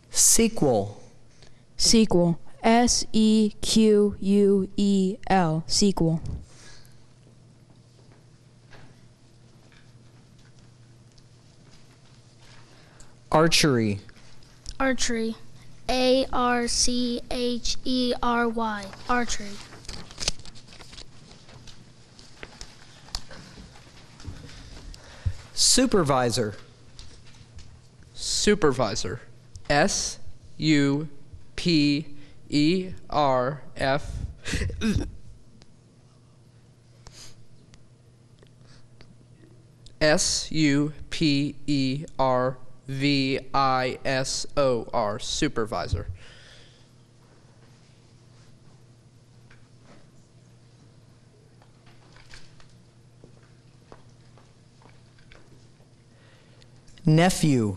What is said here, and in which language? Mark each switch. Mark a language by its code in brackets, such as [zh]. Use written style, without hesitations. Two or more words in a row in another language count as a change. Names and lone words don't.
[en] Sequel. Sequel. S-E-Q-U-E-L. Sequel. Archery. Archery. A-R-C-H-E-R-Y. Archery. Supervisor. Supervisor. S-U-P-E-R-F. S-U-P-E-R-V-I-S-O-R. Supervisor. Nephew.